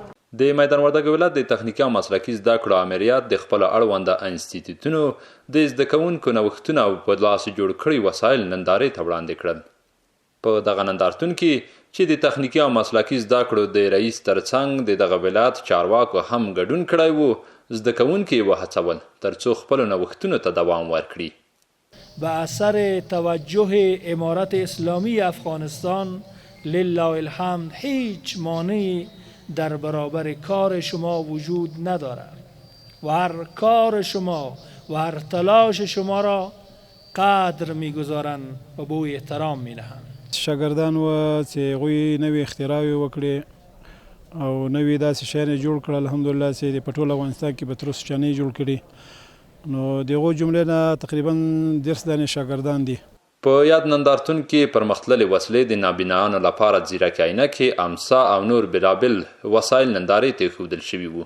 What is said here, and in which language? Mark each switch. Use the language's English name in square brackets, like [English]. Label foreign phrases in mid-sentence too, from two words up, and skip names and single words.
[Pashto] د میدان وردګ ولایت د تخنیکي او مسلکي زده کړو امریت د خپل اړونده انسټیټیوټونو د زده کوونکو نوښتونه او په لاس جوړ کړي وسایل نندارې ته وړاندې کړل. په دغه نندارتون کې چې د تخنیکي او مسلکي زده کړو د رئیس ترڅنګ د دغه ولایت چارواکو هم ګډون کړی و، زده کوونکي یې وهڅول ترڅو خپلو نوښتونو ته دوام ورکړي. [Persian] به اثر توجه امارت اسلامی افغانستان [Arabic] لله الحمد [Persian] هیچ مانعی در برابر کار شما وجود ندارد و هر کار شما و هر تلاش شما را قدر میگذارند و به او احترام میدهند. [Pashto] شاګردان و چې هغوی نوې اختراعې وکړې او نوې داسې شیان یې جوړ کړل، الحمدلله چې په ټول افغانستان کې به تر اوسه چا نه جوړ کړي. نو د هغو جملې نه تقریبا 10 دانې شاګردان دي. په یاد نندارتون کې پرمختللې وسلې د نابینایانو لپاره ځیرکې عینکې، امسا او نور بېلابېل وسایل نندارې ته ایښودل شوي وو.